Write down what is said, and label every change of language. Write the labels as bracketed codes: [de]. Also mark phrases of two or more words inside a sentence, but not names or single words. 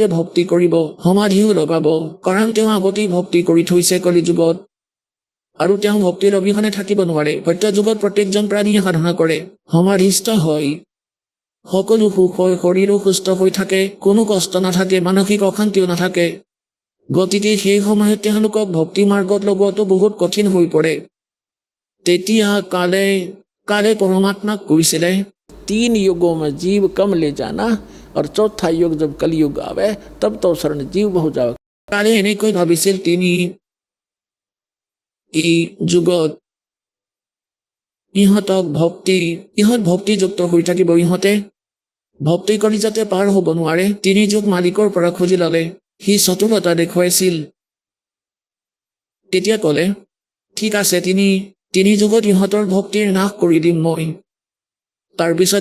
[as] ভক্তি কৰিব সমাধিও লগাব কাৰণ তেওঁ আগতেই ভক্তি কৰি থৈছে কলিযুগত আৰু তেওঁ ভক্তিৰ অবিহনে থাকিব নোৱাৰে সত্য যুগত প্ৰত্যেকজন প্ৰাণীয়ে সাধনা কৰে সমাধিস্থ হয় সকলো সুখ হয় শৰীৰো সুস্থ হৈ থাকে কোনো কষ্ট নাথাকে মানসিক অশান্তিও নাথাকে গতিকে সেই সময়ত তেওঁলোকক ভক্তি মাৰ্গত লগোৱাটো বহুত কঠিন হৈ পৰে তেতিয়া কালে পৰমাত্মাক কৈছিলে [hi] 3 युगों में जीव कम ले जाना और चौथा युग जब कलयुग आवे तब तो शरण जीव बहु जावे [as] কালে এনেকৈ ভাবিছিল তিনি এই যুগত ইহঁত ভক্তিযুক্ত হৈ থাকিব ইহঁতে ভক্তি কৰি যাতে পাৰ হ'ব নোৱাৰে 3 যুগ মালিকৰ পৰা খুজি ল'লে সি চতুৰতা দেখুৱাইছিল তেতিয়া ক'লে ঠিক আছে তিনি যুগত ইহঁতৰ ভক্তিৰ নাশ কৰি দিম মই তাৰপিছত